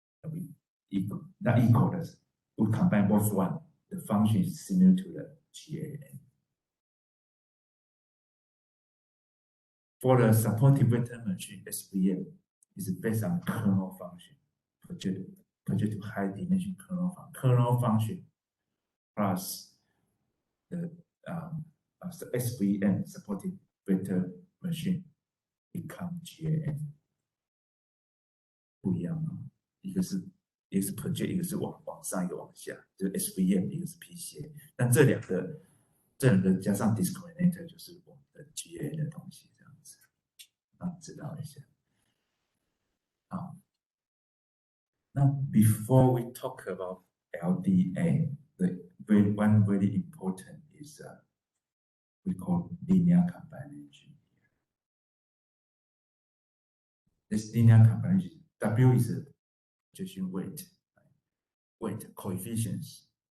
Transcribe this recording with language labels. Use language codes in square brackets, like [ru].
[en] We equal, not equal. We combine both one. The function is similar to the GAN. For the supportive vector machine, SVM is based on kernel function, project to high dimension kernel function plus the SVM supported vector machine become GAN， [zh] 不一样啊，一个是 project， 一个是往上，一个往下，就是 SVM， 一个是 PCA， 但这两个加上 discriminator 就是我们的 GAN 的东西，这样子，让你知道一下。好，那 [en] before we talk about LDA, one very important is we call linear combination. This linear combination, W is a projection weight coefficients.